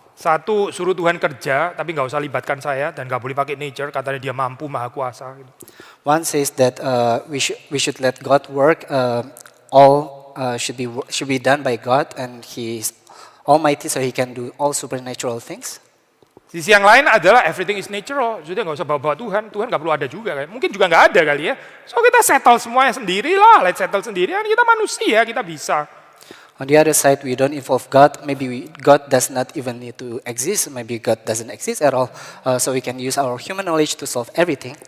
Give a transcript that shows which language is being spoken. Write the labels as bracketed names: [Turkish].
[Indonesian] Satu suruh Tuhan kerja, tapi nggak usah libatkan saya dan nggak boleh pakai nature, katanya dia mampu, maha kuasa. Gitu. [English] One says that we should let God work. All should be done by God, and He is Almighty, so He can do all supernatural things. [Indonesian] Sisi yang lain adalah [English] everything is natural, [Indonesian] sudah nggak usah bawa-bawa Tuhan nggak perlu ada juga kan, mungkin juga nggak ada kali ya. So kita settle semuanya sendiri lah, [English] let's settle [Indonesian] sendiri, kan kita manusia, kita bisa. [English] On the other side, we don't involve God. Maybe God does not even need to exist. Maybe God doesn't exist at all. So we can use our human knowledge to solve everything.